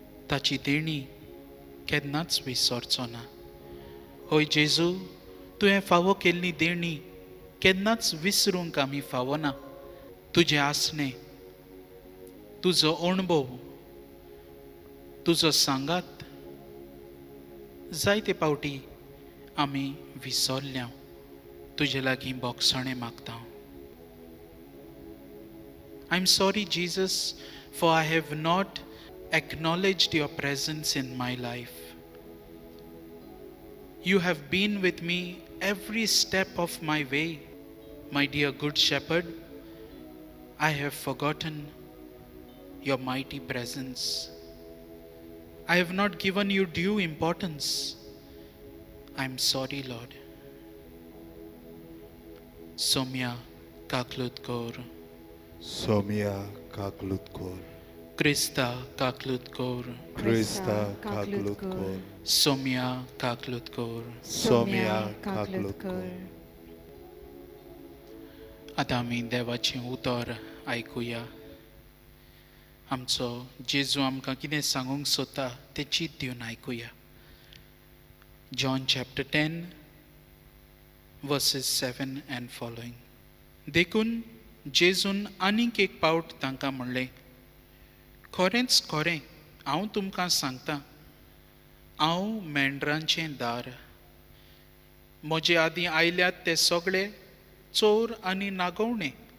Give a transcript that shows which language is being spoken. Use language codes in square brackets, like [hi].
[kok] ताची देणी केन्नाच विसरचो ना. होय जेजू, तुवें फावो केल्ली देणी केन्नाच विसरूंक आमी फावो ना. तुजें आसणें, तुजो अणभव, तुजो सांगात जायते पावटी आमी विसरल्या. तुजे लागीं बोगसणें मागता. [en] I'm sorry, Jesus, for I have not acknowledged your presence in my life. You have been with me every step of my way. My dear Good Shepherd, I have forgotten your mighty presence. I have not given you due importance. I'm sorry, Lord. [kok] Somya Kaklutkor. Somia kaklutkor, Krista Kaklutkor. Krista kaklutkor, Somya Kaklutkor. Somia kaklutkor. आता आमी देवाचें उतर आयकुया. आमचो जेजू आमकां कितें सांगूंक सोदता तें चीत दिवन आयकुया. [en] John chapter 10 verses 7 and following. [kok] देखून जेजून आनीक एक पावट तांकां म्हणलें, खरेंच खरें हांव तुमकां सांगतां, हांव मेंढरांचें दार. म्हजे आदीं आयल्यात ते सगळे चोर आनी नागवणे,